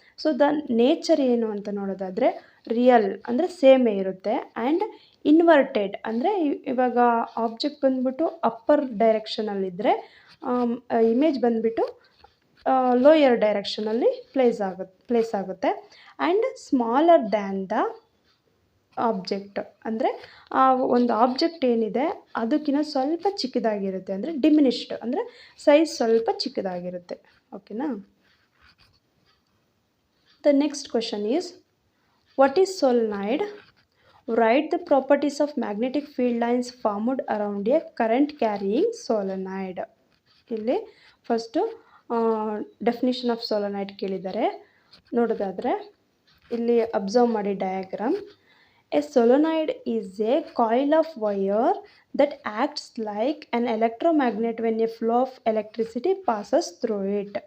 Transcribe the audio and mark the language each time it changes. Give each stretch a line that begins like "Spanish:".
Kannada: So the nature ಏನು ಅಂತ ನೋಡೋದಾದರೆ, ರಿಯಲ್ ಅಂದರೆ ಸೇಮೇ ಇರುತ್ತೆ, ಆ್ಯಂಡ್ ಇನ್ವರ್ಟೆಡ್ ಅಂದರೆ ಇವಾಗ ಆಬ್ಜೆಕ್ಟ್ ಬಂದುಬಿಟ್ಟು ಅಪ್ಪರ್ ಡೈರೆಕ್ಷನಲ್ಲಿದ್ದರೆ ಇಮೇಜ್ ಬಂದುಬಿಟ್ಟು ಲೋಯರ್ ಡೈರೆಕ್ಷನಲ್ಲಿ ಪ್ಲೇಸ್ ಆಗುತ್ತೆ, and
English: smaller than the object
Kannada: ಅಂದರೆ ಒಂದು ಆಬ್ಜೆಕ್ಟ್ ಏನಿದೆ ಅದಕ್ಕಿಂತ ಸ್ವಲ್ಪ ಚಿಕ್ಕದಾಗಿರುತ್ತೆ, ಅಂದರೆ ಡಿಮಿನಿಷ್ಡ್ ಅಂದರೆ ಸೈಜ್ ಸ್ವಲ್ಪ ಚಿಕ್ಕದಾಗಿರುತ್ತೆ. ಓಕೆನಾ.
English: The next question is, what is solenoid? Write the properties of magnetic field lines formed around a current carrying solenoid.
Kannada: ಇಲ್ಲಿ ಫಸ್ಟು
English: definition of solenoid
Kannada: ಕೇಳಿದ್ದಾರೆ. ನೋಡೋದಾದರೆ ಇಲ್ಲಿ ಅಬ್ಸರ್ವ್ ಮಾಡಿ diagram.
English: A solenoid is a coil of wire that acts like an electromagnet when a flow of electricity passes through it.